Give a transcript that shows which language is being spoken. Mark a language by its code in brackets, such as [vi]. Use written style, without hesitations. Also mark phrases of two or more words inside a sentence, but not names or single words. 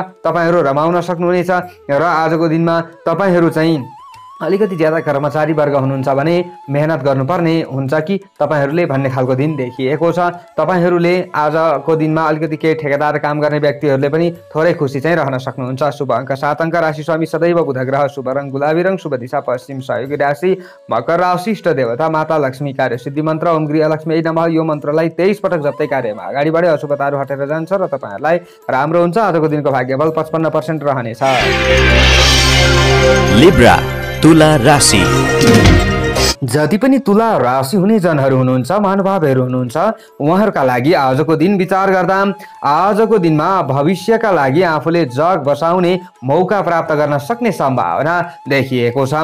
[ne] तपाईहरु रमाउन सक्नुहुनेछ र आजको दिनमा तपाईहरु चाहिँ अलिकति ज्यादा कर्मचारी वर्ग हुनुहुन्छ भने मेहनत गर्नुपर्ने हुन्छ कि तपाईहरुले भन्ने खालको दिन देखिएको छ। तपाईहरुले आजको दिनमा अलिकति केही ठेकेदार काम गर्ने व्यक्तिहरूले पनि थोरै खुसी चाहिँ रहन सक्नुहुन्छ। शुभ अंक 7 अंक, राशि स्वामी सदैव बुध ग्रह, शुभ रंग गुलाबी रंग, शुभ दिशा पश्चिम, सहयोगी राशि मकर राशि, इष्ट देवता माता लक्ष्मी, कार्य सिद्धि मन्त्र [sa] ओम गृहलक्ष्मी नमः। [ne] यो मन्त्रलाई 23 पटक जप्दै कार्यमा अगाडि बढे अशुभताहरू हटेर जान्छ र तपाईहरुलाई राम्रो हुन्छ। आजको दिनको भाग्यबल 55% रहनेछ। लिब्रा तुला राशि। जति पनि तुला राशि हुने जनहरू हुनुहुन्छ, महानुभावहरू हुनुहुन्छ, उहाँहरूका लागि आजको दिन विचार गर्दा आजको दिनमा भविष्यका लागि आफूले जग बसाउने मौका प्राप्त गर्न सक्ने सम्भावना देखिएको छ।